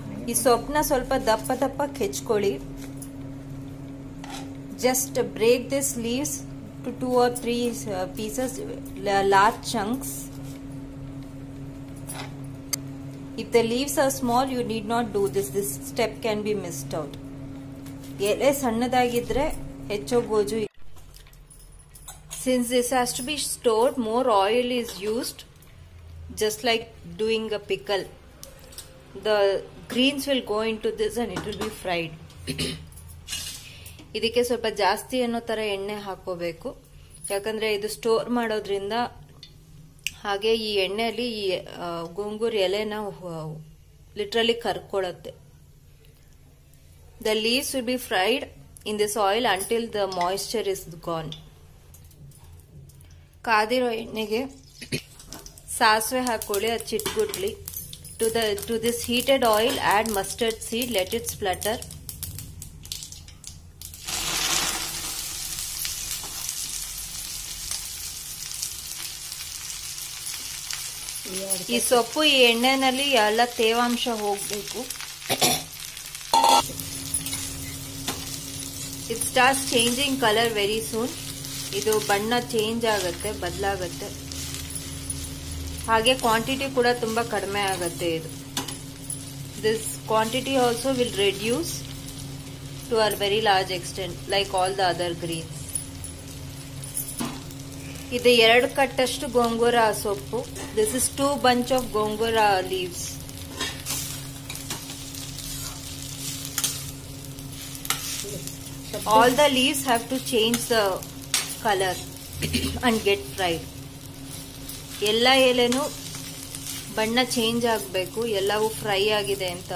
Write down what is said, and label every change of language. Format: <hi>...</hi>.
<kn>ಈ ಸೊಪ್ಪನ್ನ ಸ್ವಲ್ಪ ದಪ್ಪ ದಪ್ಪಕ್ಕೆ ಹೆಚ್ಕೊಳ್ಳಿ.</kn> <en>Just break these leaves to 2 or 3 pieces, large chunks. If the leaves are small, you need not do this. This step can be missed out.</en> <kn>ಎಲೆ ಸಣ್ಣದಾಗಿದ್ರೆ ಹೆಚ್ಚೋ ಗೋಜು.</kn> <en>Since this has to be stored, more oil is used, just like doing a pickle. The greens will go into this and it will be fried.</en> <kn>ಇದಕ್ಕೆ ಸ್ವಲ್ಪ ಜಾಸ್ತಿ ಅನ್ನೋ ತರ ಎಣ್ಣೆ ಹಾಕೋಬೇಕು, ಯಾಕಂದ್ರೆ ಇದು ಸ್ಟೋರ್ ಮಾಡೋದ್ರಿಂದ. ಹಾಗೆ ಈ ಎಣ್ಣೆಯಲ್ಲಿ ಈ gongura ಎಲೆನ literally ಕರ್ಕೊಳ್ಳುತ್ತೆ.</kn> <en>The leaves will be fried in this oil until the moisture is gone.</en> <kn>ಕಾದಿರೋ ಎಣ್ಣೆಗೆ ಸಾಸಿವೆ ಹಾಕೊಳ್ಳಿ, ಅದು ಚಿಟ್ಗುಟ್ಲಿ.</kn> <en>To this heated oil add mustard seed, let it splutter.</en> <kn>ಈ ಸೊಪ್ಪು ಈ ಎಣ್ಣೆನಲ್ಲಿ ಎಲ್ಲ ತೇವಾಂಶ ಹೋಗಬೇಕು.</kn> <en>It starts changing color very soon.</en> <kn>ಇದು ಬಣ್ಣ ಚೇಂಜ್ ಆಗುತ್ತೆ, ಬದಲಾಗುತ್ತೆ. ಹಾಗೆ ಕ್ವಾಂಟಿಟಿ ಕೂಡ ತುಂಬಾ ಕಡಿಮೆ ಆಗುತ್ತೆ ಇದು.</kn> <en>This quantity also will reduce to a very large extent, like all the other greens.</en> <kn>ಇದು 2 ಕಟ್ಟಷ್ಟು ಗೋಂಗೂರ ಸೊಪ್ಪು.</kn> <en>This is 2 bunch of gongura leaves. All the leaves have to change the color and get fried.</en> <kn>ಎಲ್ಲ ಎಲೆನೂ ಬಣ್ಣ change ಆಗಬೇಕು, ಎಲ್ಲವೂ fry ಆಗಿದೆ ಅಂತ.</kn>